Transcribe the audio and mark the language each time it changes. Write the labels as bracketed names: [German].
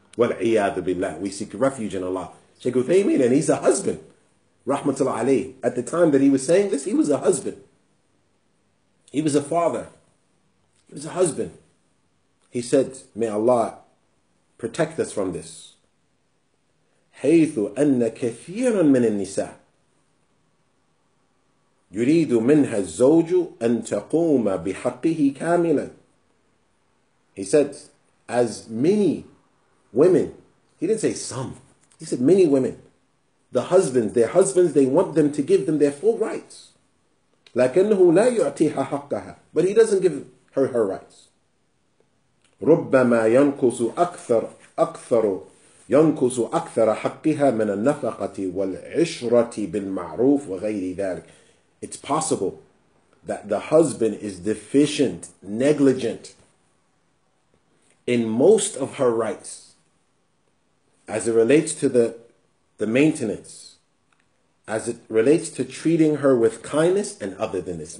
[Arabic] وَالْعِيَاذُ بِاللَّهِ. [English] We seek refuge in Allah. Shaykh Uthaymeen, and he's a husband, rahmatullah alayhi. At the time that he was saying this, he was a husband. He was a father. He was a husband. He said, may Allah protect us from this. [Arabic] حيث أن كثيرا من النساء يريد منها الزوج أن تقوم بحقه كاملا. [English] He said, as many women, he didn't say some, he said many women, their husbands, they want them to give them their full rights. [Arabic] لكنه لا يعطيها حقها. [English] But he doesn't give her her rights. [Arabic] ربما ينقص أكثر حقها من النفقة والعشرة بالمعروف وغير ذلك. [English] It's possible that the husband is deficient, negligent in most of her rights as it relates to the maintenance, as it relates to treating her with kindness and other than this.